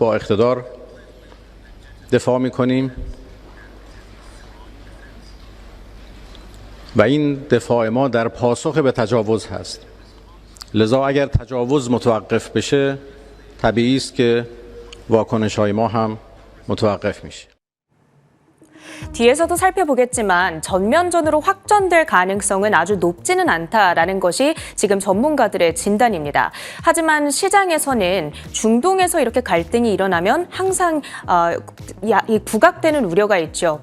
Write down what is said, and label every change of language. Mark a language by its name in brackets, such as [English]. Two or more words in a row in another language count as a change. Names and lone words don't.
[Persian] با اقتدار دفاع میکنیم و این دفاع ما در پاسخ به تجاوز هست. لذا اگر تجاوز متوقف بشه طبیعی است که واکنش‌های ما هم متوقف میشه. [Korean] 뒤에서도 살펴보겠지만 전면전으로 확전될 가능성은 아주 높지는 않다라는 것이 지금 전문가들의 진단입니다. 하지만 시장에서는 중동에서 이렇게 갈등이 일어나면 항상 부각되는 우려가 있죠.